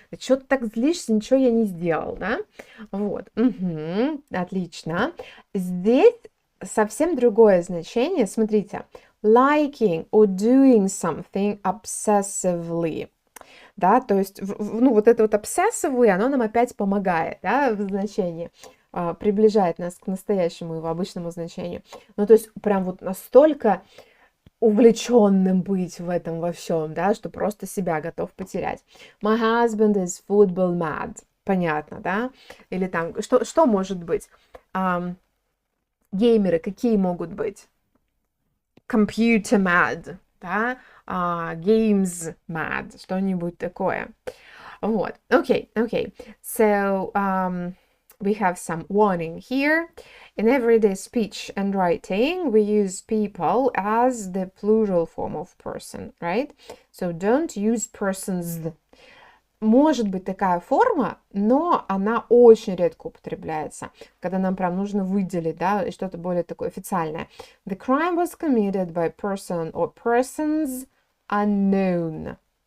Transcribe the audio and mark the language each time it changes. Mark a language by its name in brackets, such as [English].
[Russian] Чего ты так злишься, ничего я не сделал, да? Вот, отлично. Здесь совсем другое значение, смотрите. [English] Liking or doing something obsessively. [Russian] Да, то есть, ну, вот это вот obsessively, оно нам опять помогает, да, в значении, приближает нас к настоящему его обычному значению. Ну, то есть, прям вот настолько увлеченным быть в этом во всем, да, что просто себя готов потерять. [English] My husband is football mad. [Russian] Понятно, да? Или там, что может быть? Геймеры какие могут быть? [English] Computer mad, [Russian] да? [English] Games mad, [Russian] что-нибудь такое. [English] Вот, okay. So, we have some warning here. In everyday speech and writing, we use people as the plural form of person, right? So don't use persons. [Russian] Может быть такая форма, но она очень редко употребляется, когда нам прям нужно выделить, да, что-то более такое официальное. [English] The crime was committed by person or persons unknown.